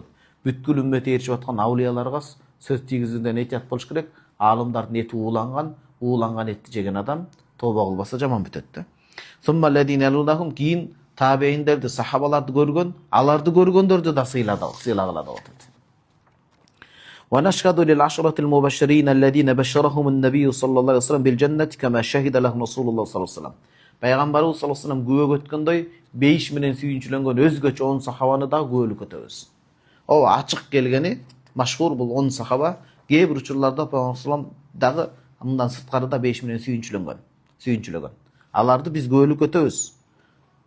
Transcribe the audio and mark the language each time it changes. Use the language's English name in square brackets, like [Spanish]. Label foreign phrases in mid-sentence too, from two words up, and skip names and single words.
[Kyrgyz] Бүткүл үммөт ээрчип аткан аулияларга сөз тийгизүүдөн этият болуш керек. Аалымдардын эти ууланган этти жеген адам тоба кылбаса жаман бүтөт да. [Arabic] ثم الذين يلونهم, [Kyrgyz] кийин табейиндерди, сахабаларды көргөн, аларды көргөндөрдү да сыйлагыла деп атат. [Arabic] ونشهد للعشرة المبشرين الذين بشرهم النبي صلى الله عليه وسلم بالجنة كما شهد لهم رسول الله صلى الله عليه وسلم. [Kyrgyz] Пайгамбарыбыз [Arabic] صلى الله عليه وسلم [Kyrgyz] күбө өткөндөй, бейиш менен сүйүнчүлөнгөн өзгөчө 10 сахабаны да күбөлүк өтөбүз. О ачык келгени машхур бул 10 сахаба. Кээ бир учурларда Пайгамбар [Arabic] صلى الله عليه وسلم [Kyrgyz] дагы мындан сырткарыда 5 менен сүйүнчүлөнгөн. Аларды биз күбөлүк өтөбүз.